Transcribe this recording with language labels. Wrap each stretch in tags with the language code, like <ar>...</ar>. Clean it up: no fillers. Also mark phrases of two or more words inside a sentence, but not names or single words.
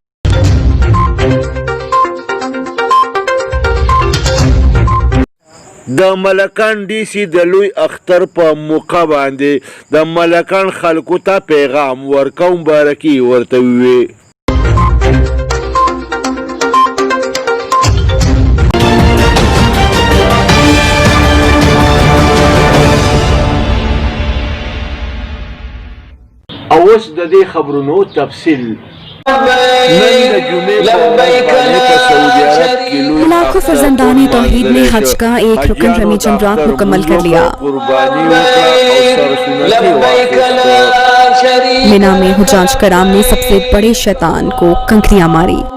<ps>د ملکان ډي سي د لوی اختر په موقع باندې د ملکان خلکو ته پیغام ورکو مبارکي ورته وویل. اوس د دې خبرونو تفصیل.</ps> <ur>لاکھوں فرزندانِ توحید نے حج کا ایک رکن رمی جمرات مکمل کر لیا. منیٰ میں حجاج کرام نے سب سے بڑے شیطان کو کنکریاں ماری.</ur>